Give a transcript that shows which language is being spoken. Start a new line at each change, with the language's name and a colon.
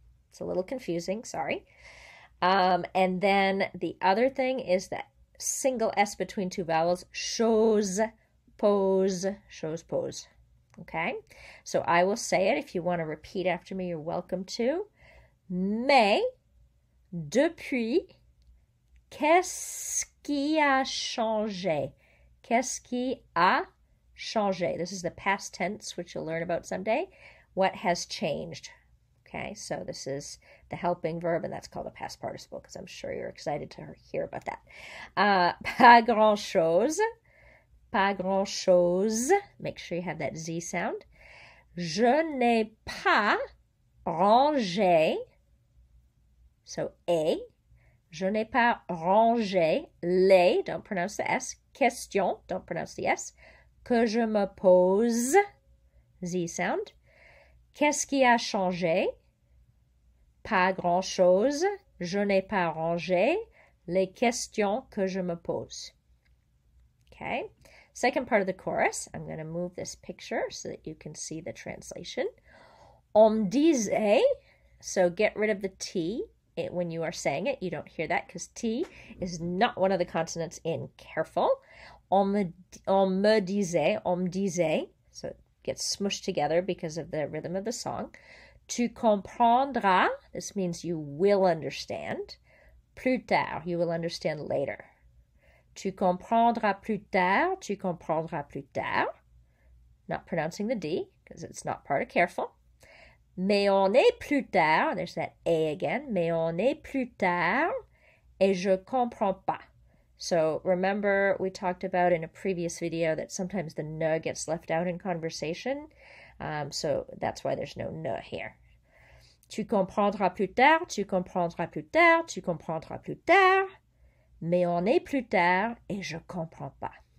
English: It's a little confusing, sorry. And then the other thing is that single S between two vowels,
French: chose, pose, chose, pose.
English: Okay? So I will say it. If you want to repeat after me, you're welcome to.
French: Mais, depuis, qu'est-ce qui a changé? Qu'est-ce qui a changé?
English: This is the past tense, which you'll learn about someday. What has changed? Okay, so this is the helping verb, and that's called a past participle, because I'm sure you're excited to hear about that.
French: Pas grand-chose. Pas grand-chose.
English: Make sure you have that Z sound.
French: Je n'ai pas rangé.
English: So A.
French: Je n'ai pas rangé les,
English: don't pronounce the S,
French: question,
English: don't pronounce the S,
French: que je me pose,
English: Z sound.
French: Qu'est-ce qui a changé? Pas grand-chose. Je n'ai pas rangé les questions que je me pose.
English: Okay. Second part of the chorus, I'm going to move this picture so that you can see the translation.
French: On me disait,
English: so get rid of the T. When you are saying it, you don't hear that because T is not one of the consonants in careful.
French: On me disait,
English: so it gets smushed together because of the rhythm of the song.
French: Tu comprendras,
English: this means you will understand.
French: Plus tard,
English: you will understand later.
French: Tu comprendras plus tard, tu comprendras plus tard.
English: Not pronouncing the D because it's not part of careful.
French: Mais on est plus tard,
English: there's that A again,
French: mais on est plus tard, et je comprends pas.
English: So remember we talked about in a previous video that sometimes the ne gets left out in conversation, so that's why there's no ne here.
French: Tu comprendras plus tard, tu comprendras plus tard, tu comprendras plus tard, mais on est plus tard, et je comprends pas.